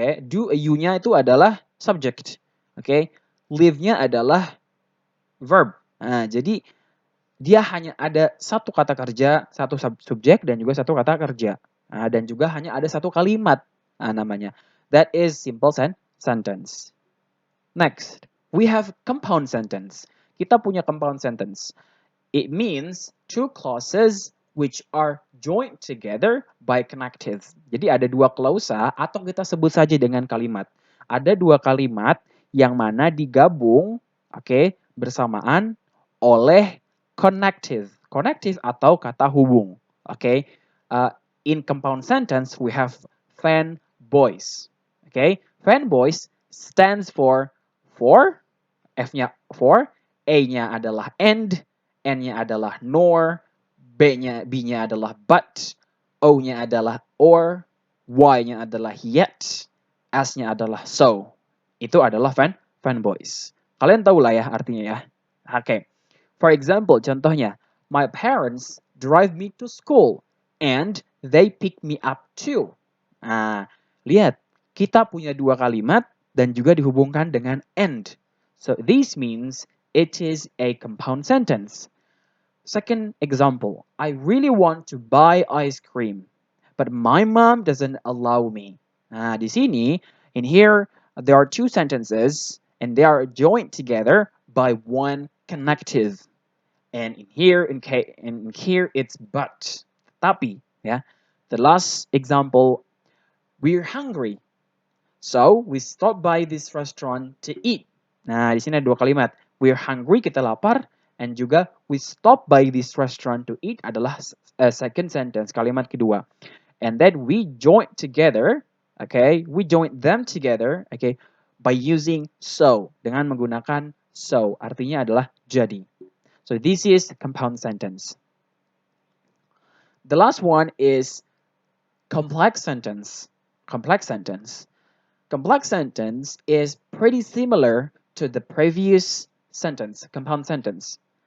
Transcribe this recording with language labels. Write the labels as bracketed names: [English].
[Indonesian] Do you-nya itu adalah subject. Live-nya adalah verb. Nah, jadi dia hanya ada satu kata kerja, satu subjek dan juga satu kata kerja. Nah, dan juga hanya ada satu kalimat namanya. [English] That is simple sentence. Next, we have compound sentence. [Indonesian] Kita punya [English] compound sentence. It means two clauses which are joined together by connective. [Indonesian] Jadi ada dua klausa atau kita sebut saja dengan kalimat. Ada dua kalimat yang mana digabung, oke, bersamaan oleh connective. Connective atau kata hubung. Oke. [English] In compound sentence we have fanboys. [Indonesian] Oke. [English] Fanboys stands for [Indonesian] F-nya for, A-nya adalah and, N-nya adalah nor, B-nya adalah but, O-nya adalah or, Y-nya adalah yet, S-nya adalah so. Itu adalah fanboys. Kalian tahu lah ya artinya ya. Oke. [English] For example, contohnya, my parents drive me to school and they pick me up too. [Indonesian] Nah, lihat, kita punya dua kalimat dan juga dihubungkan dengan and. [English] So this means it is a compound sentence. Second example, I really want to buy ice cream, but my mom doesn't allow me. [Indonesian] Nah, di sini, [English] in here, there are two sentences, and they are joined together by one connective. And in here, it's but. [Indonesian] Tapi, ya. [English] The last example, we're hungry, so we stop by this restaurant to eat. [Indonesian] Nah, di sini ada dua kalimat. [English] We're hungry, [Indonesian] kita lapar, and juga [English] we stop by this restaurant to eat [Indonesian] adalah [English] second sentence, [Indonesian] kalimat kedua. [English] And then we join together, okay? We join them together, okay? By using so, [Indonesian] dengan menggunakan so, artinya adalah jadi. [English] So this is compound sentence. The last one is complex sentence. Complex sentence. Complex sentence is pretty similar to the previous sentence, compound sentence.